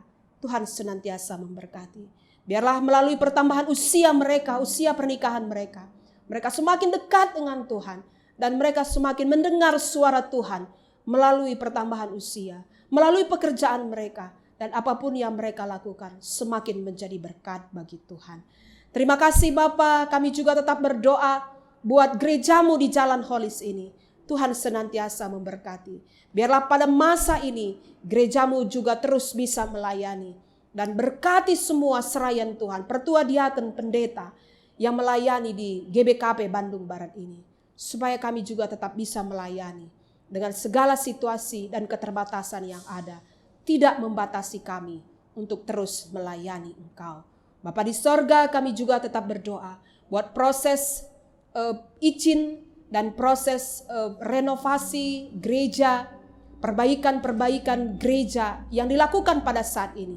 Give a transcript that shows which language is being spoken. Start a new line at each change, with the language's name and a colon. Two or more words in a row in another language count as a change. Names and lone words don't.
Indonesian: Tuhan senantiasa memberkati. Biarlah melalui pertambahan usia mereka, usia pernikahan mereka, mereka semakin dekat dengan Tuhan, dan mereka semakin mendengar suara Tuhan melalui pertambahan usia, melalui pekerjaan mereka, dan apapun yang mereka lakukan semakin menjadi berkat bagi Tuhan. Terima kasih Bapa. Kami juga tetap berdoa buat gereja-Mu di Jalan Holis ini. Tuhan senantiasa memberkati. Biarlah pada masa ini gereja-Mu juga terus bisa melayani, dan berkati semua serayan Tuhan, pertua diaken, pendeta yang melayani di GBKP Bandung Barat ini. supaya kami juga tetap bisa melayani dengan segala situasi dan keterbatasan yang ada, tidak membatasi kami untuk terus melayani Engkau. Bapa di sorga, kami juga tetap berdoa buat proses izin dan proses renovasi gereja, perbaikan gereja yang dilakukan pada saat ini.